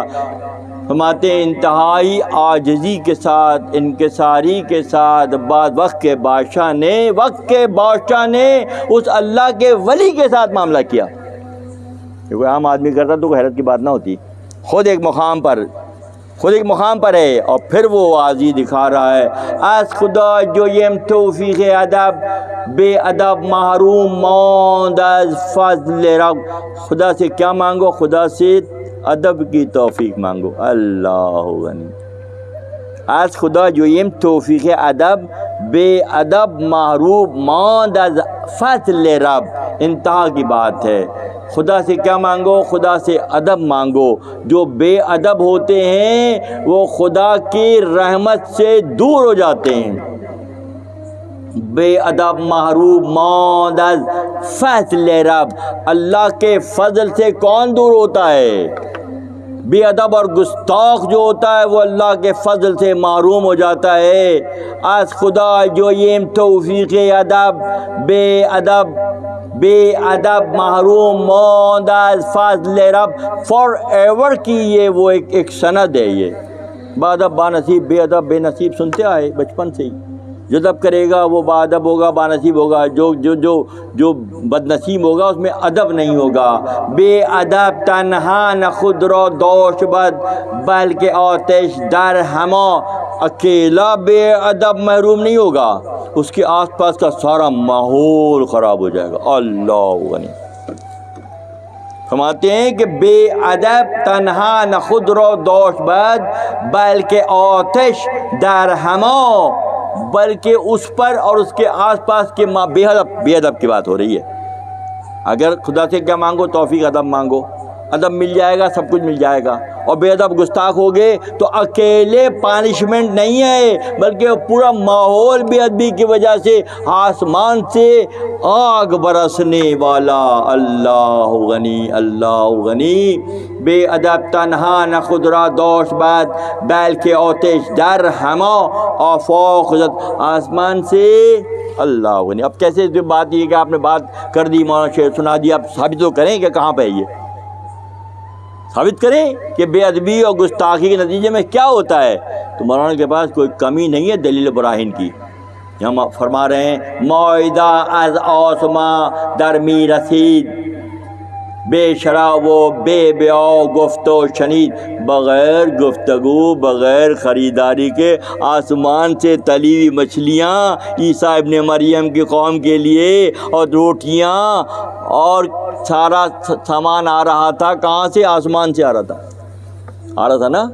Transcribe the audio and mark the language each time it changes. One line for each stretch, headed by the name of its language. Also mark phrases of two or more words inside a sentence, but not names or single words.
Urdu: فرماتے ہیں انتہائی عاجزی کے ساتھ، انکساری کے ساتھ بعد وقت کے بادشاہ نے اس اللہ کے ولی کے ساتھ معاملہ کیا۔ یہ کوئی عام آدمی کرتا تو کوئی حیرت کی بات نہ ہوتی، خود ایک مقام پر ہے، اور پھر وہ عاجزی دکھا رہا ہے۔
Persian: از خدا جویم توفیق ادب، بے ادب محروم ماند از فضل رب،
Urdu: خدا سے کیا مانگو؟ خدا سے ادب کی توفیق مانگو۔
Arabic: اللہ غنی۔
Persian: از خدا جویم توفیق ادب، بے ادب محروم ماند از فضل رب،
Urdu: انتہا کی بات ہے۔ خدا سے کیا مانگو؟ خدا سے ادب مانگو۔ جو بے ادب ہوتے ہیں وہ خدا کی رحمت سے دور ہو جاتے ہیں۔
Persian: بے ادب محروم ماند از فضل رب،
Urdu: اللہ کے فضل سے کون دور ہوتا ہے؟ بے ادب اور گستاخ جو ہوتا ہے وہ اللہ کے فضل سے محروم ہو جاتا ہے۔
Persian: از خدا جویم توفیق ادب، بے ادب محروم ماند از فضل رب،
English: forever
Urdu: کی یہ وہ ایک سند ہے۔ یہ با ادب با نصیب، بے ادب بے نصیب سنتے آئے بچپن سے ہی۔ جو ادب کرے گا وہ با ادب ہوگا، با نصیب ہوگا۔ جو بد نصیب ہوگا اس میں ادب نہیں ہوگا۔
Persian: بے ادب تنہا نہ خود را دوش بد، بلکہ آتش در ہما،
Urdu: اکیلا بے ادب محروم نہیں ہوگا، اس کے آس پاس کا سارا ماحول خراب ہو جائے گا۔
Arabic: اللہ غنی۔
Urdu: فرماتے ہیں کہ
Persian: بے ادب تنہا نہ خود را دوش بد، بلکہ آتش در ہما،
Urdu: بلکہ اس پر اور اس کے آس پاس کے بے ادب کی بات ہو رہی ہے۔ اگر خدا سے کیا مانگو؟ توفیق ادب مانگو، ادب مل جائے گا، سب کچھ مل جائے گا. اور بے ادب گستاخ ہو گئے تو اکیلے پانشمنٹ نہیں ہے، بلکہ پورا ماحول بے ادبی کی وجہ سے آسمان سے آگ برسنے والا.
Arabic: اللہ غنی، اللہ غنی.
Persian: بے ادب تنہا نہ خود را دوش بد، بلکہ آتش در ہما آفاق زد.
Urdu: آسمان سے
Arabic: اللہ غنی.
Urdu: اب کیسے بات یہ کہ آپ نے بات کر دی، مولانا شعر سنا دیا، اب ثابت تو کریں کہ کہاں پہ ہے، یہ ثابت کریں کہ بے ادبی اور گستاخی کے نتیجے میں کیا ہوتا ہے. تو مولانا کے پاس کوئی کمی نہیں ہے دلیل براہین کی. ہم فرما رہے ہیں
Persian: معاہدہ از آسماں در می رسید، بے شراب و بے بیع گفت و شنید.
Urdu: بغیر گفتگو، بغیر خریداری کے آسمان سے تلی ہوئی مچھلیاں عیسیٰ ابن مریم کی قوم کے لیے، اور روٹیاں اور سارا سامان آ رہا تھا. کہاں سے؟ آسمان سے آ رہا تھا نا.